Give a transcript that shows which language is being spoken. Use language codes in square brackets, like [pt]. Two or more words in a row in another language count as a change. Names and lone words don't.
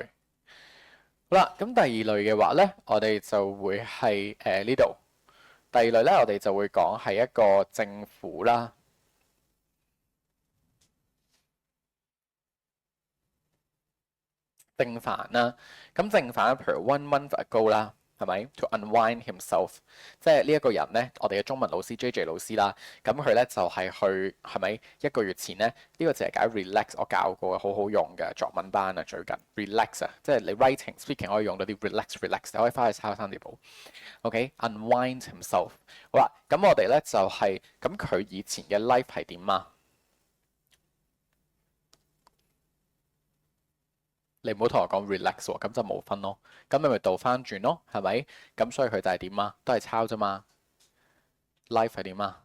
[yue] 好啦，咁第二類嘅話咧，我哋就會係呢度。第二類咧，我哋就會講係一個政府啦，正反啦。咁正反譬如 [en] one month ago [yue] 啦，係咪 ？ [en] To unwind himself， [yue] 即係呢一個人咧，我哋嘅中文老師 JJ 老師啦。咁佢咧就係去係咪一個月前咧？呢個就係解 relax，我教過好好用嘅作文班啊，最近 relax 啊，即係你 [en] writing speaking [yue] 可以用到啲 relax，你可以翻去抄三字簿。OK， [en] unwind himself。 [yue] 好啦，咁我哋咧就係咁佢以前嘅 life 係點啊？你唔好同我講 relax 喎，咁就冇分咯。咁你咪倒翻轉咯，係咪？咁所以佢就係點啊？都係抄啫嘛。life 係點啊？